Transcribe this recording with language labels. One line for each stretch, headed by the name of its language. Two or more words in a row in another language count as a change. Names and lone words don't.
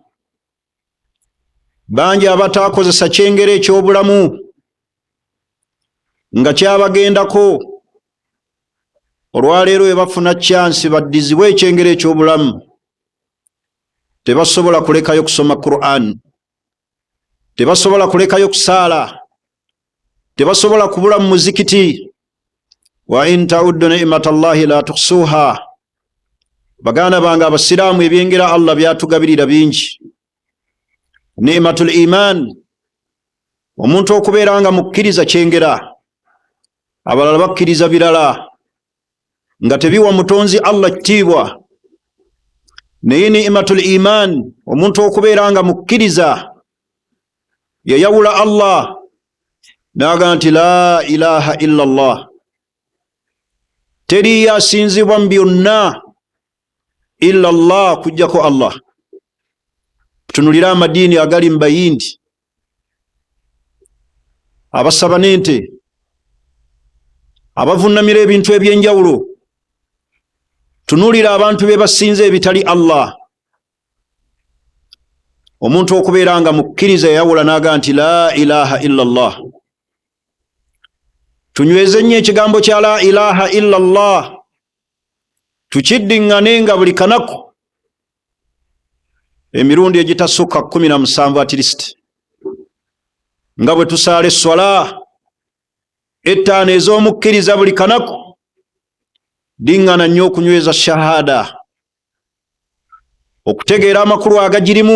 Ganda: Bangi abataakozesa kyengera eky'obulamu nga kyabagendako, olwaleero we bafuna chance baddizibwe ekyengera eky'obulamu, tebasobola kulekayo kusoma Qur'an, tebasobola kulekayo kusaala, tebasobola kubula mu muzikiti.
Arabic: Wa in ta'uddu ni'matallahi la tuhsuha.
Ganda: Baganda bange abasiraamu, ebyengera Allah byatugabirira bingi.
Arabic: Ni'matul iman,
Ganda: omuntu okubeera nga mukkiriza kyengera. Abalala bakkiriza birala nga tebiwa mutonzi Allah kitiibwa. Naye
Arabic: ni'matul iman,
Ganda: omuntu okubeera nga mukkiriza yayawula Allah naga nti
Arabic: la ilaha illa Allah,
Ganda: teri asinzibwa mu byonna
Arabic: illa Allah,
Ganda: kujjako Allah. Tunulira amadiini agali mu bayindi, abasaba n'ente, abavunnamira ebintu ebyenjawulo. Tunulira abantu be basinze ebitali Allah. Omuntu okubeera nga mukkiriza yawula naga nti
Arabic: la ilaha illa Allah.
Ganda: Tunyweze nnyo ekigambo kya
Arabic: la ilaha illa Allah,
Ganda: tukiddiŋŋanenga buli kanaku emirundi egitasukka 17
English: at least,
Ganda: nga bwe tusaala esswala ettaano ez'omukkiriza buli kanaku. Diŋŋana nnyo okunyweza shahada, okutegeera amakulu agagirimu.